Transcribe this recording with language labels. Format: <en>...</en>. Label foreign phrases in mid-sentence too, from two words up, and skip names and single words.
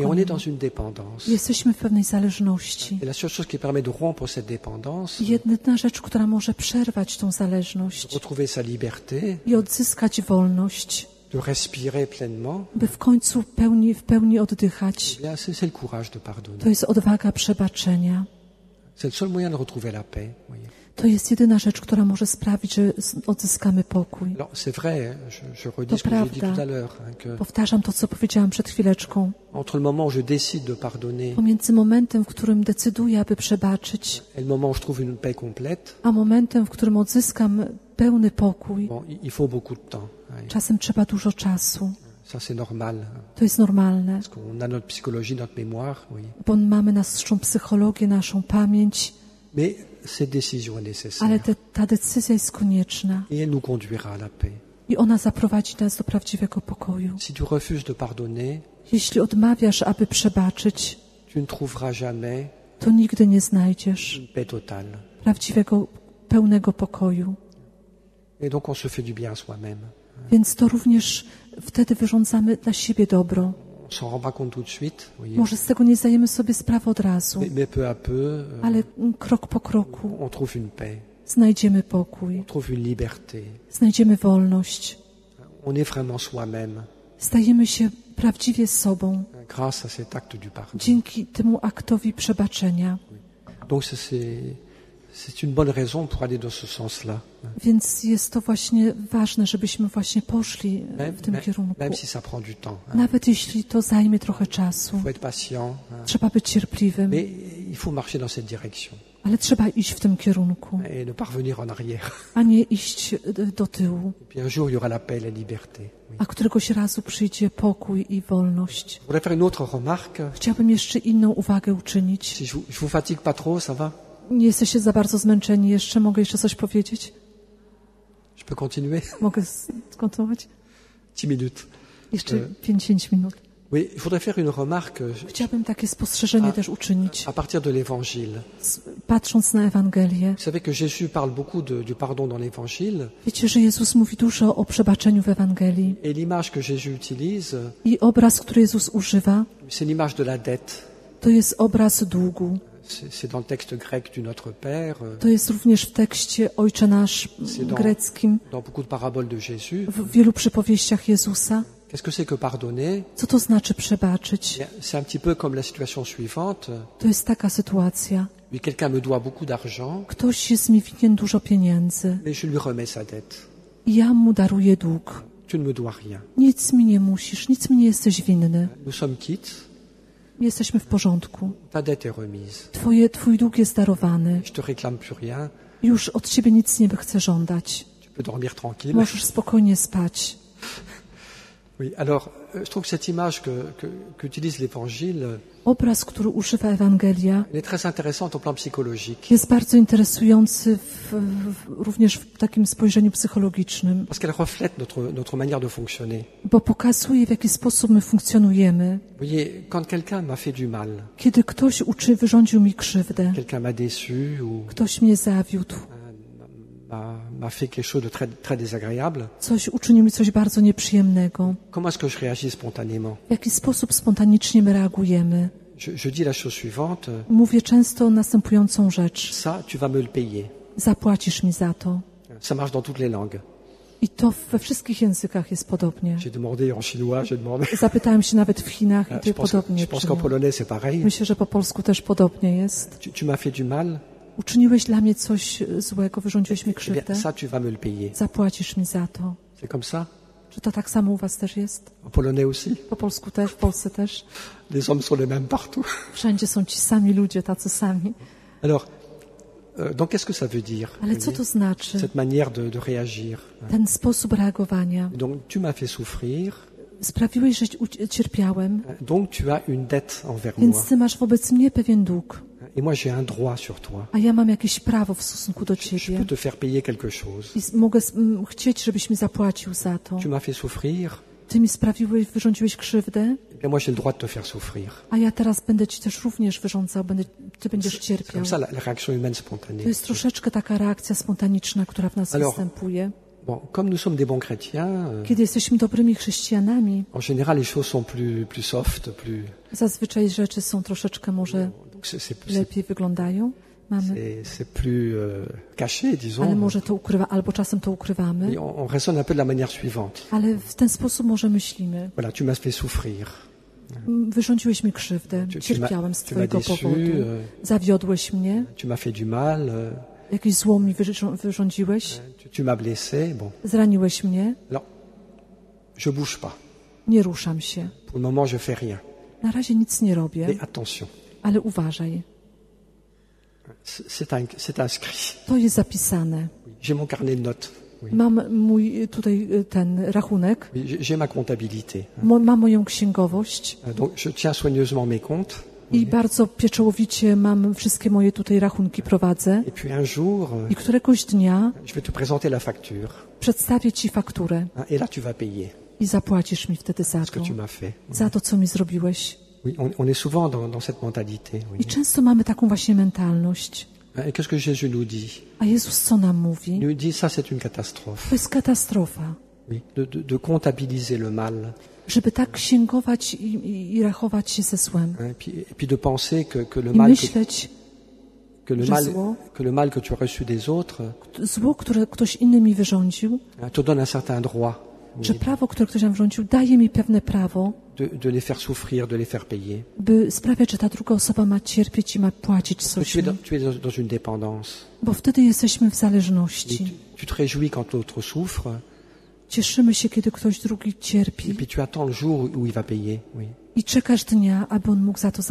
<fr>Et on est</fr> <pl>niemu.</pl> <fr>dans une dépendance.</fr> <pl>Jesteśmy w pewnej zależności.</pl> <fr>Et la seule chose qui permet de rompre cette dépendance,</fr> <pl>Jedyna rzecz, która może przerwać tą zależność</pl> <fr>retrouver sa liberté,</fr> <pl>i odzyskać wolność,</pl> <fr>de respirer pleinement,</fr> <pl>by w końcu w pełni oddychać,</pl> <fr>eh bien, c'est le courage de pardonner.</fr> <pl>to jest odwaga przebaczenia.</pl> <fr>C'est le seul moyen de retrouver la paix. Voyez.</fr> <pl>To jest jedyna rzecz, która może sprawić, że odzyskamy pokój.</pl> <fr>Alors, c'est vrai, je redis ce que j'ai dit tout à l'heure, que</fr> <pl>Powtarzam to, co powiedziałam przed chwileczką.</pl> <fr>entre le moment où je décide de pardonner</fr> <pl>Pomiędzy momentem, w którym decyduję, aby przebaczyć,</pl> <fr>et le moment où je trouve une paix complète,</fr> <pl>a momentem, w którym odzyskam pełny pokój,</pl> <fr>bon, il faut beaucoup de temps. Ouais.</fr> <pl>czasem trzeba dużo czasu.</pl> <fr>Ça, c'est normal.</fr> <pl>To jest normalne,</pl> <fr>Parce qu'on a notre psychologie, notre mémoire, oui.</fr> <pl>bo mamy naszą psychologię, naszą pamięć,</pl> <fr>Mais cette décision est nécessaire.</fr> <pl>ale ta decyzja jest konieczna</pl> <fr>Et elle nous conduira à la paix.</fr> <pl>i ona zaprowadzi nas do prawdziwego pokoju.</pl> <fr>Si tu refuses de pardonner,</fr> <pl>Jeśli odmawiasz, aby przebaczyć,</pl> <fr>tu ne trouveras jamais</fr> <pl>to nigdy nie znajdziesz</pl> <fr>une paix totale.</fr> <pl>prawdziwego, pełnego pokoju.</pl> <fr>Et donc on se fait du bien à soi-même.</fr> <pl>Więc to również wtedy wyrządzamy dla siebie dobro.</pl> <fr>On s'en rend pas compte tout de suite, oui.</fr> <pl>Może z tego nie zdajemy sobie sprawy od razu,</pl> <fr>Mais peu à peu,</fr> <pl>ale krok po kroku</pl> <fr>on trouve une paix,</fr> <pl>znajdziemy pokój,</pl> <fr>on trouve une liberté.</fr> <pl>znajdziemy wolność,</pl> <fr>On est vraiment soi-même</fr> <pl>stajemy się prawdziwie sobą</pl> <fr>grâce à cet acte du pardon.</fr> <pl>dzięki temu aktowi przebaczenia.</pl> <fr>Donc c'est une bonne raison pour aller dans ce sens-là.</fr> <pl>Więc jest to właśnie ważne, żebyśmy właśnie poszli w tym kierunku.</pl> <fr>Même si ça prend du temps.</fr> <pl>Nawet jeśli to zajmie trochę czasu.</pl> <fr>Il faut être patient.</fr> <pl>Trzeba być cierpliwym,</pl> <fr>Mais il faut marcher dans cette direction</fr> <pl>ale trzeba iść w tym kierunku,</pl> <fr>et ne pas revenir en arrière.</fr> <pl>a nie iść do tyłu.</pl> <fr>Et puis un jour, il y aura la paix et la liberté. Oui.</fr> <pl>A któregoś razu przyjdzie pokój i wolność.</pl> <fr>Je voudrais faire une autre remarque.</fr> <pl>Chciałabym jeszcze inną uwagę uczynić.</pl> <fr>Si je vous fatigue pas trop, ça va?</fr> <pl>Nie jesteście za bardzo zmęczeni jeszcze? Mogę jeszcze coś powiedzieć?</pl> <fr>Je peux continuer?</fr> <pl>Mogę skontynuować?</pl> <fr>10 minutes.</fr> <pl>Jeszcze 5 minut.</pl> <fr>Oui, il faudrait faire une remarque</fr> <pl>Chciałabym takie spostrzeżenie też uczynić,</pl> <fr>à partir de l'Évangile.</fr> <pl>patrząc na Ewangelię.</pl> <fr>Vous savez que Jésus parle beaucoup du pardon dans l'Évangile.</fr> <pl>Wiecie, że Jezus mówi dużo o przebaczeniu w Ewangelii.</pl> <fr>Et l'image que Jésus utilise,</fr> <pl>I obraz, który Jezus używa,</pl> <fr>c'est l'image de la dette.</fr> <pl>to jest obraz długu.</pl> <fr>C'est dans le texte grec du Notre Père,</fr> <pl>To jest również w tekście Ojcze Nasz greckim,</pl> <fr>dans beaucoup de paraboles de Jésus.</fr> <pl>w wielu przypowieściach Jezusa.</pl> <fr>Qu'est-ce que c'est que pardonner?</fr> <pl>Co to znaczy przebaczyć?</pl> <fr>C'est un petit peu comme la situation suivante.</fr> <pl>To jest taka sytuacja.</pl> <fr>Oui, quelqu'un me doit beaucoup d'argent,</fr> <pl>Ktoś jest mi winien dużo pieniędzy</pl> <fr>mais je lui remets sa dette.</fr> <pl>i ja mu daruję dług.</pl> <fr>Tu ne me dois rien.</fr> <pl>Nic mi nie musisz, nic mi nie jesteś winny.</pl> <fr>Nous sommes quittes.</fr> <pl>Jesteśmy w porządku.</pl> <fr>Ta dette est remise.</fr> <pl>Twój dług jest darowany.</pl> <fr>Je te réclame plus rien.</fr> <pl>Już od ciebie nic nie chcę żądać.</pl> <fr>Tu peux dormir tranquille.</fr> <pl>Możesz spokojnie spać.</pl> <fr>Oui, alors, je trouve que cette image qu'utilise l'Évangile,</fr> <pl>Obraz, który używa Ewangelia,</pl> <fr>elle est très intéressante au plan psychologique,</fr> <pl>jest bardzo interesujący również w takim spojrzeniu psychologicznym,</pl> <fr>parce qu'elle reflète notre manière de fonctionner.</fr> <pl>bo pokazuje, w jaki sposób my funkcjonujemy.</pl> <fr>Vous voyez, quand quelqu'un m'a fait du mal,</fr> <pl>Kiedy ktoś wyrządził mi krzywdę,</pl> <fr>quelqu'un m'a déçu ou</fr> <pl>ktoś mnie zawiódł,</pl> <fr>m'a fait quelque chose de très désagréable,</fr> <pl>uczynił mi coś bardzo nieprzyjemnego,</pl> <fr>comment est-ce que je réagis spontanément?</fr> <pl>w jaki sposób spontanicznie my reagujemy?</pl> <fr>Je dis la chose suivante,</fr> <pl>Mówię często następującą rzecz.</pl> <fr>ça, tu vas me le payer.</fr> <pl>Zapłacisz mi za to.</pl> <fr>Ça marche dans toutes les langues.</fr> <pl>I to we wszystkich językach jest podobnie.</pl> <fr>J'ai demandé en chinois, j'ai demandé...</fr> <pl>Zapytałem się nawet w Chinach i</pl> <fr>Je</fr> <pl>to podobnie.</pl> <fr>pense qu'en polonais, c'est pareil.</fr> <pl>Myślę, że po polsku też podobnie jest.</pl> <fr>Tu m'as fait du mal,</fr> <pl>Uczyniłeś dla mnie coś złego, wyrządziłeś mi</pl> <fr>eh bien,</fr> <pl>krzywdę.</pl> <fr>ça, tu vas me le payer.</fr> <pl>Zapłacisz mi za to.</pl> <fr>C'est comme ça?</fr> <pl>Czy to tak samo u was też jest?</pl> <fr>En polonais aussi?</fr> <pl>Po polsku też, w Polsce też?</pl> <fr>Les hommes sont les mêmes partout.</fr> <pl>Wszędzie są ci sami ludzie, tacy sami.</pl> <fr>Alors, donc qu'est-ce que ça veut dire?</fr> <pl>Ale co to znaczy?</pl> <fr>Cette manière de réagir.</fr> <pl>Ten sposób reagowania.</pl> <fr>Donc, tu m'as fait souffrir,</fr> <pl>Sprawiłeś, że cierpiałem,</pl> <fr>donc tu as une dette envers moi.</fr> <pl>więc ty masz wobec mnie pewien dług.</pl> <fr>Et moi, j'ai un droit sur toi.</fr> <pl>A ja mam jakieś prawo w stosunku do</pl> <fr>Je</fr> <pl>ciebie.</pl> <fr>peux te faire payer quelque chose.</fr> <pl>I mogę chcieć, żebyś mi zapłacił za to.</pl> <fr>Tu m'as fait souffrir,</fr> <pl>Ty mi wyrządziłeś krzywdę,</pl> <fr>eh bien moi, j'ai le droit de te faire souffrir.</fr> <pl>a ja teraz będę ci też również wyrządzał, ty będziesz</pl> <fr>C'est</fr> <pl>cierpiał.</pl> <fr>comme ça la réaction humaine</fr> <pl>To</pl> <fr>spontanée.</fr> <pl>jest troszeczkę taka reakcja spontaniczna, która w nas</pl> <fr>Alors,</fr> <pl>występuje.</pl> <fr>Bon, comme nous sommes des bons chrétiens,</fr> <pl>Kiedy jesteśmy dobrymi chrześcijanami,</pl> <fr>en général, les choses sont plus soft,</fr> <pl>zazwyczaj rzeczy są troszeczkę może</pl> <fr>donc</fr> <pl>lepiej wyglądają.</pl> <fr>c'est plus caché,</fr> <pl>Ale</pl> <fr>disons.</fr> <pl>może to albo czasem to ukrywamy.</pl> <fr>Et on raisonne un peu de la manière suivante.</fr> <pl>Ale w ten sposób może myślimy.</pl> <fr>Voilà, tu m'as fait souffrir.</fr> <pl>Wyrządziłeś mi krzywdę, cierpiałem z twojego powodu, zawiodłeś mnie,</pl> <fr>Tu m'as fait du mal,</fr> <pl>Jakieś zło mi wyrządziłeś?</pl> <fr>Tu m'as blessé, bon.</fr> <pl>Zraniłeś mnie?</pl> <fr>Alors, je bouge pas.</fr> <pl>Nie ruszam się.</pl> <fr>Pour le moment, je fais rien.</fr> <pl>Na razie nic nie robię,</pl> <fr>Mais attention,</fr> <pl>ale uważaj.</pl> <fr>c'est inscrit.</fr> <pl>To jest zapisane.</pl> <fr>J'ai mon carnet de notes. Oui.</fr> <pl>Mam mój tutaj ten rachunek,</pl> <fr>Oui, j'ai ma comptabilité.</fr> <pl>mam moją księgowość</pl> <fr>Donc, je tiens soigneusement mes comptes.</fr> <pl>i bardzo pieczołowicie mam wszystkie moje tutaj rachunki prowadzę.</pl> <fr>Et puis un jour,</fr> <pl>I któregoś dnia</pl> <fr>je vais te présenter la facture.</fr> <pl>przedstawię Ci fakturę</pl> <fr>Et là, tu vas payer</fr> <pl>i zapłacisz mi wtedy za</pl> <fr>ce que</fr> <pl>to,</pl> <fr>tu m'as fait.</fr> <pl>za to, co mi zrobiłeś.</pl> <fr>Oui, on est souvent dans cette mentalité. Oui.</fr> <pl>I często mamy taką właśnie mentalność.</pl> <fr>Et qu'est-ce que Jésus nous dit?</fr> <pl>A Jezus co nam</pl> <fr>Il</fr> <pl>mówi?</pl> <fr>nous dit, ça c'est une catastrophe.</fr> <pl>To jest katastrofa.</pl> <fr>Oui. De comptabiliser le mal.</fr> <pl>Żeby tak księgować i rachować się ze złem.</pl> <fr>Et puis de penser que le</fr> <pl>I</pl> <fr>mal</fr> <pl>myśleć,</pl> <fr>que le mal que tu as reçu des autres</fr> <pl>zło, które ktoś inny mi wyrządził,</pl> <fr>te donne un certain droit.</fr> <pl>że prawo, które ktoś nam wyrządził, daje mi pewne prawo,</pl> <fr>De les faire souffrir, de les faire payer.</fr> <pl>by sprawiać, że ta druga osoba ma cierpieć i ma płacić coś mi.</pl> <fr>Tu es dans une dépendance.</fr> <pl>Bo wtedy jesteśmy w</pl> <fr>Et</fr> <pl>zależności.</pl> <fr>tu te réjouis quand l'autre souffre,</fr> <pl>Cieszymy się, kiedy ktoś drugi cierpi</pl> <fr>et puis tu attends le jour où il va payer. Oui.</fr> <pl>i czekasz dnia, aby on mógł za to</pl>